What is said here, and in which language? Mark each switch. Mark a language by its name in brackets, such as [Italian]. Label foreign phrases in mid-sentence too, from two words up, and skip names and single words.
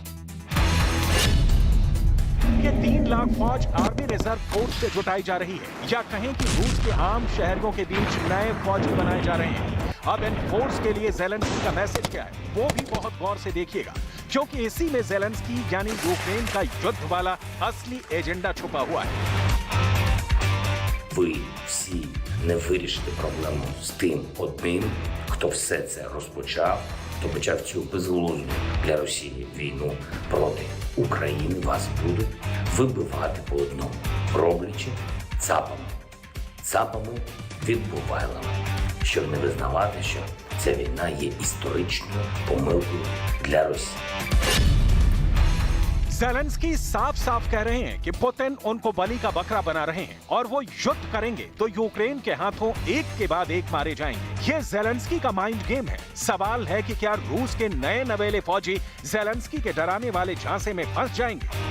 [Hindi] ये 3 लाख फौज [English] army reserve force [Hindi] से जुटाई जा रही है या कहें कि रूस के आम शहरों के बीच नए फौजी बनाए जा रहे हैं। अब इन फोर्स के लिए ज़ेलेंस्की का मैसेज क्या है, वो भी बहुत गौर से देखिएगा, क्योंकि इसी में ज़ेलेंस्की यानी यूक्रेन का युद्ध वाला असली एजेंडा छुपा हुआ है। [Ukrainian] Ви всі не вирішите проблему з тим одним, хто все це розпочав, хто почав цю безглузду для Росії війну проти України. Вас будуть вибивати по одному, роблячи цапами відбувайлами, щоб не визнавати, що ця війна є історичною помилкою для Росії. [Hindi] ज़ेलेंस्की साफ साफ कह रहे हैं कि पुतिन उनको बलि का बकरा बना रहे हैं और वो युद्ध करेंगे तो यूक्रेन के हाथों एक के बाद एक मारे जाएंगे। ये ज़ेलेंस्की का [English] mind game [Hindi] है। सवाल है कि क्या रूस के नए नवेले फौजी ज़ेलेंस्की के डराने वाले झांसे में फंस जाएंगे?